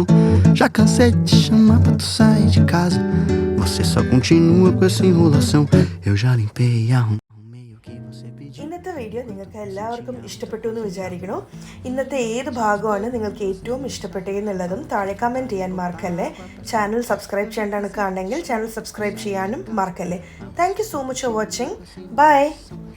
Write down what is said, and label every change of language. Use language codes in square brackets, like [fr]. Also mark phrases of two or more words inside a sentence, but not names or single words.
[pt] Já cansei de te chamar pra tu sair de casa, você só continua com essa enrolação. Eu já limpei e arrumei o que você pediu. [ml] ഇന്നത്തെ വീഡിയോ നിങ്ങൾക്ക് എല്ലാവർക്കും ഇഷ്ടപ്പെട്ടു എന്ന് വിചാരിക്കണു. ഇന്നത്തെ ഏത് ഭാഗമാണ് നിങ്ങൾക്ക് ഏറ്റവും ഇഷ്ടപ്പെട്ടതെന്നുള്ളതും താഴെ കമൻറ്റ് ചെയ്യാൻ മറക്കല്ലേ. [en] channel subscribe [ml] ചെയ്യേണ്ടതാണ് കാണണമെങ്കിൽ [en] channel subscribe [ml] ചെയ്യാനും മറക്കല്ലേ. [en] Thank you so much for watching. Bye.